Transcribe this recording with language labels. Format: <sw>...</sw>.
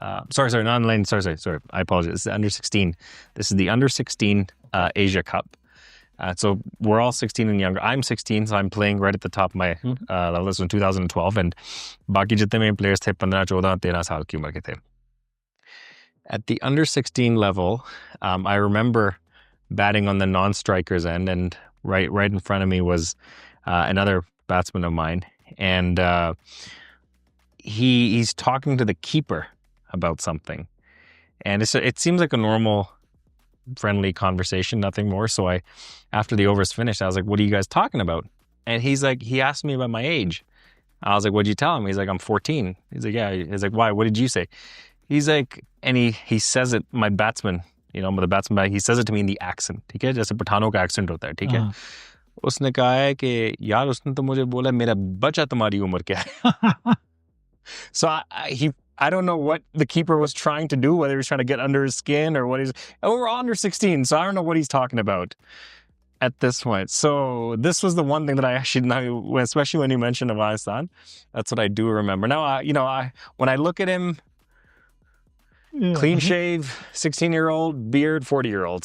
<en>Sorry, not in sorry. I apologize. It's the under-16. This is the under-16 Asia Cup. So we're all 16 and younger. I'm 16, so I'm playing right at the top of my level. This was in 2012, and</en> <hi>बाकी जितने मेरे players थे 15, 14, 13 साल की उम्र के थे.</hi> <en>At the under-16 level, I remember batting on the non-strikers end, and right in front of me was another batsman of mine, and he's talking to the keeper about something, and it seems like a normal, friendly conversation, nothing more. So after the over's finished, I was like, "What are you guys talking about?" And he asked me about my age. I was like, "What'd you tell him?" He's like, "I'm 14." He's like, "Yeah." He's like, "Why? What did you say?" He's like, and he says it, my batsman, the batsman, he says it to me in the accent,</en> <hi>ठीक है, जैसे पठानों का accent होता है, ठीक है. उसने कहा है कि यार उसने तो मुझे बोला मेरा बच्चा तुम्हारी उम्र क्या है.</hi> <en>So I don't know what the keeper was trying to do, whether he was trying to get under his skin or what we're under 16, so I don't know what he's talking about. at this point. So this was the one thing that I actually now, especially when you mentioned Afghanistan, that's what I do remember. Now, when I look at him, clean shave, 16-year-old, beard, 40-year-old.</en>